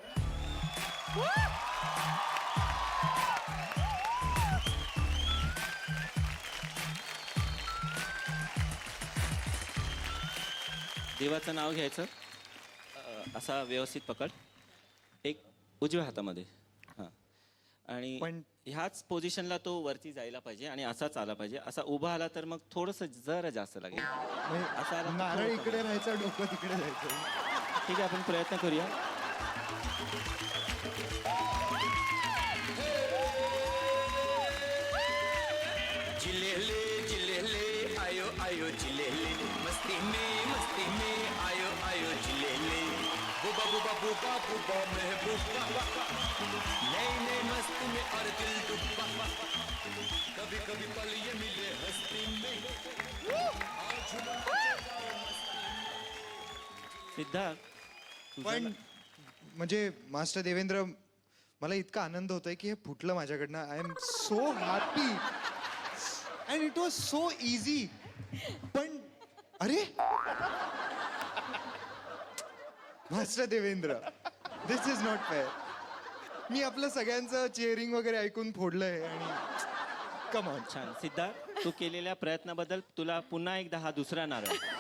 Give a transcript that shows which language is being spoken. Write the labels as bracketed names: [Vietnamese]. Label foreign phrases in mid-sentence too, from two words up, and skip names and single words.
[Marathi] देवाचं नाव घ्यायचं, असा व्यवस्थित पकड, एक उजव्या हातामध्ये. हां, आणि पण ह्याच पोझिशनला तो वरती जायला पाहिजे आणि असाच आला पाहिजे. असा उभा आला तर मग थोडंसं जरा जास्त लागेल. असा आला तर नारळ थोडं इकडे राहायचं, डोकं तिकडे जायचं. ठीक आहे, आपण प्रयत्न करूया. [Hindi] जिलेले जिलेले आयो आयो जिलेले मस्ती में आयो आयो जिलेले बुबा बुबा बुबा बुबा महबूबा नए नए मस्ती में और दिल डूबा कभी कभी पल ये मिले हस्ती में [Marathi] सिद्धार्थ, तुझं पण म्हणजे मास्टर देवेंद्र, मला इतका आनंद होतोय की हे फुटलं माझ्याकडनं. [English] I am so happy and it was so easy. [Marathi] पण अरे मास्टर देवेंद्र, [English] this is not fair. [Marathi] मी आपलं सगळ्यांचं चेअरिंग वगैरे ऐकून फोडलंय आणि [English] come on. [Marathi] छान. सिद्धार्थ, तू केलेल्या प्रयत्नाबद्दल तुला पुन्हा एकदा हा दुसरा नारळ.